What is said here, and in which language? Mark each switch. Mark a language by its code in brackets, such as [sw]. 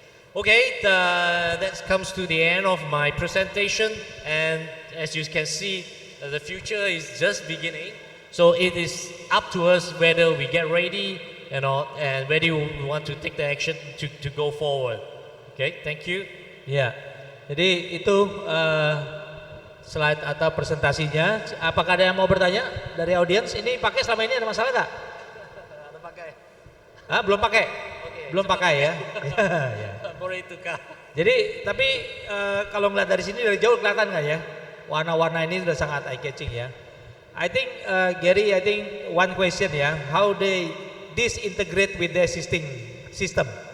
[en] Okay, that comes to the end of my presentation, and as you can see, the future is just beginning. So it is up to us whether we get ready, and whether we want to take the action to go forward. Okay, thank you. [id] Ya, jadi itu slide atau presentasinya. Apakah ada yang mau bertanya dari audiens? Ini pakai selama ini ada masalah nggak? Ada pakai. Ah, belum pakai? [en] Okay, [id] belum pakai ya? Ya. Jadi tapi kalau melihat dari sini dari jauh kelihatan nggak ya? Warna-warna ini sudah sangat eye catching ya. [en] I think Gary, I think one question ya, how they disintegrate with the existing system?